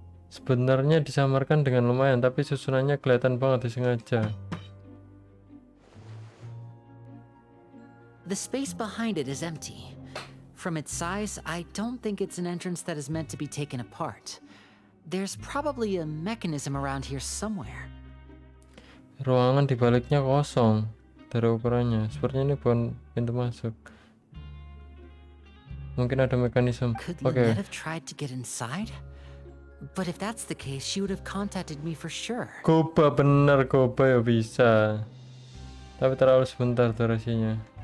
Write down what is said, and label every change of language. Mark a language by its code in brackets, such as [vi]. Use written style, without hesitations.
[id] Sebenarnya disamarkan dengan lumayan, tapi susunannya kelihatan banget disengaja. [en] The space behind it is empty. From its size, I don't think it's an entrance that is meant to be taken apart. There's probably a mechanism around here somewhere. [id] Ruangan di baliknya kosong dari ukurannya. Sepertinya ini bukan pintu masuk. Mungkin ada mekanisme. [en] Could [id] Oke. [en] Lynette have tried to get inside? But if that's the case, she would have contacted me for sure. [id] Koba bener, Koba ya bisa. Tapi terlalu sebentar durasinya.